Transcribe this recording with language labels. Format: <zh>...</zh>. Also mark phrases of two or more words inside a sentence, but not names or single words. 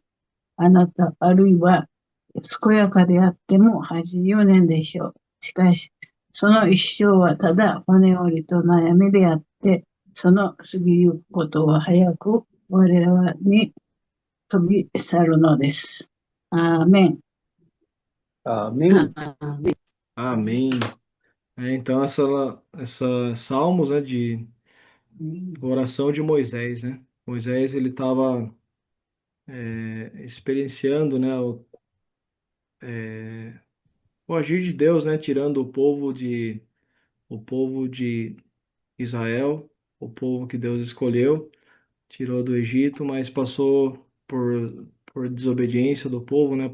<ja>あなた、あるいは健やかであっても80年でしょう。しかし、その一生はただ骨折りと悩みであって、その過ぎゆくことは早く我らに飛び去るのです。アーメン。</ja> <pt>Amém. Amém. Então, essa Salmos, né, de oração de Moisés, né? Moisés, ele estava experienciando, né, o agir de Deus, né, tirando o povo de Israel, o povo que Deus escolheu, tirou do Egito, mas passou por desobediência do povo, né?</pt>